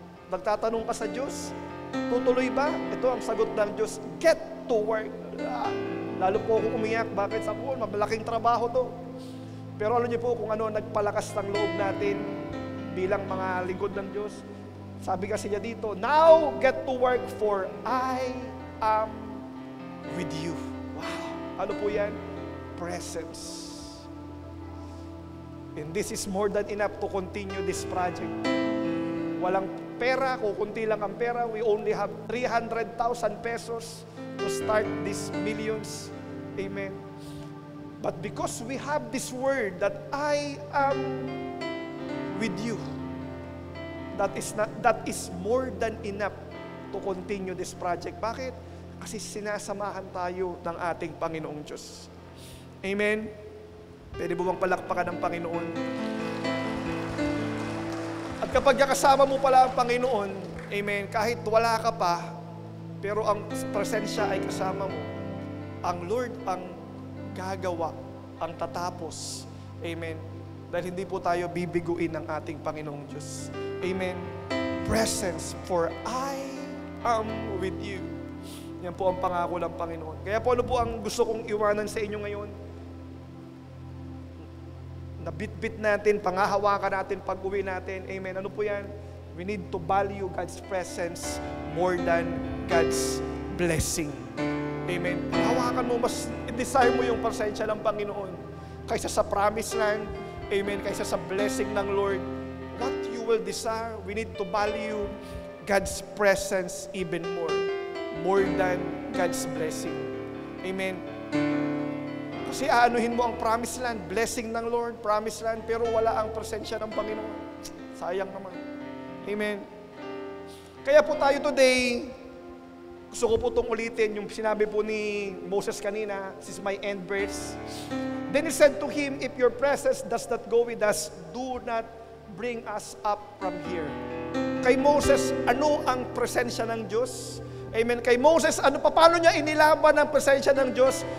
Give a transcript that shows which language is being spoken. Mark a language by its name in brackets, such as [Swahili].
[Filipino] Nagtatanong ka sa Diyos? Tutuloy ba? Ito ang sagot ng Diyos. [English] Get to work. [Filipino] Lalo po ako umiyak. Bakit? Sabi ko, mabalaking trabaho to. Pero alam niyo po kung ano nagpalakas ng loob natin bilang mga lingkod ng Diyos. Sabi kasi niya dito, [English] now get to work for I am with you. Wow. [Filipino] Ano po yan? [English] Presence. And this is more than enough to continue this project. [Filipino] Walang pera, kukunti lang ang pera. [English] We only have 300,000 pesos to start these millions. Amen. But because we have this word that I am with you. That is more than enough to continue this project. [Filipino] Bakit? Kasi sinasamahan tayo ng ating Panginoong Diyos. Amen? Pwede mo bang palakpakan ng Panginoon? At kapag kasama mo pala ang Panginoon, amen, kahit wala ka pa, pero ang presensya ay kasama mo, ang Lord ang gagawa, ang tatapos. Amen? Dahil hindi po tayo bibiguin ng ating Panginoong Diyos. Amen? [English] Presence, for I am with you. [Filipino] Yan po ang pangako ng Panginoon. Kaya po ano po ang gusto kong iwanan sa inyo ngayon? Nabitbit natin, pangahawakan natin, pag-uwi natin. Amen? Ano po yan? [English] We need to value God's presence more than God's blessing. [Filipino] Amen? Hawakan mo, mas desire mo yung presensya ng Panginoon kaysa sa promised land. Amen? Kaysa sa blessing ng Lord. [English] What you will desire, we need to value God's presence even more than God's blessing. [Filipino] Amen? Kasi aanuhin mo ang promised land, blessing ng Lord, promised land, pero wala ang presensya ng Panginoon. Sayang naman. Amen? Kaya po tayo today, gusto ko po itong ulitin, yung sinabi po ni Moses kanina, [English] this is my end verse. Then he said to him, if your presence does not go with us, do not bring us up from here. [Filipino] Kay Moses, ano ang presensya ng Diyos? Amen. Kay Moses, paano niya inilaban ang presensya ng Diyos?